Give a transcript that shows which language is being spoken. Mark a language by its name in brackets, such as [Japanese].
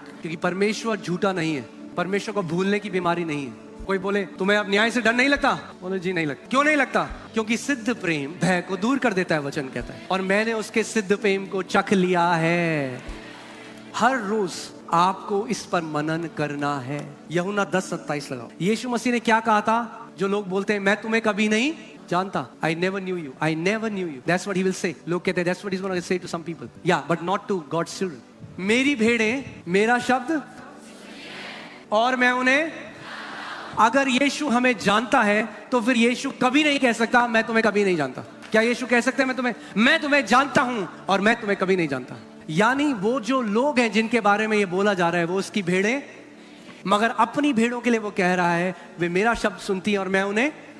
[Hindi] क्योंकि परमेश्वर झूठा नहीं है, परमेश्वर को भूलने की बीमारी नहीं है। कोई बोले तुम्हें अब न्याय से डर नहीं लगता? बोले जी नहीं लगता। क्यों नहीं लगता? क्योंकि सिद्ध प्रेम भय को दूर कर देता है, वचन कहता है, और मैंने उसके सिद्ध प्रेम को चख लिया है। हर रोज आपको इस पर मनन करना है। यूहन्ना 10:27 लगाओ। यीशु मसीह ने क्या कहा था? जो लोग बोलते हैं मैं तुम्हें कभी नहीं जानता, [English] I never knew you, I never knew you, that's what he will say। [Hindi] लोग कहते हैं [English] that's what he's going to say to some people, yeah, but not to God's children। [Hindi] मेरी भेड़ें मेरा शब्द और मैं उन्हें। अगर यीशु हमें जानता है तो फिर यीशु कभी नहीं कह सकता मैं तुम्हें कभी नहीं जानता। क्या यीशु कह सकते हैं मैं तुम्हें जानता हूं और मैं तुम्हें कभी नहीं जानता? यानी वो जो लोग हैं जिनके बारे में ये बोला जा रहा है वो उसकी भेड़ें, मगर अपनी भेड़ों के लिए वो कह रहा है वे मेरा शब्द सुनती हैं और मैं उन्हें।